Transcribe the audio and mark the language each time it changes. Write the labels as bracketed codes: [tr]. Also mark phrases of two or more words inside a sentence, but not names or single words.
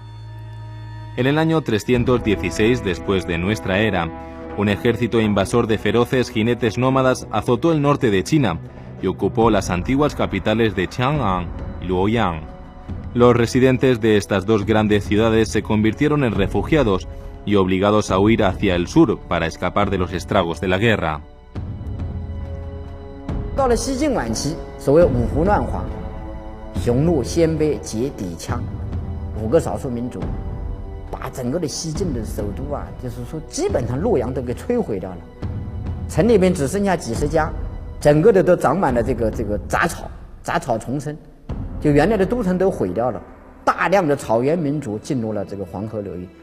[es] En el año 316 después de nuestra era, un ejército invasor de feroces jinetes nómadas azotó el norte de China y ocupó las antiguas capitales de Chang'an y Luoyang. Los residentes de estas 2 grandes ciudades se convirtieron en refugiados y obligados a huir hacia el sur para escapar de los estragos de la guerra. [zh] 到了西晋晚期，所谓五胡乱华，匈奴、鲜卑、羯、氐、羌5个少数民族，把整个的西晋的首都啊，就是说基本上洛阳都给摧毁掉了，城里边只剩下几十家，整个的都长满了这个杂草，杂草丛生，就原来的都城都毁掉了，大量的草原民族进入了这个黄河流域。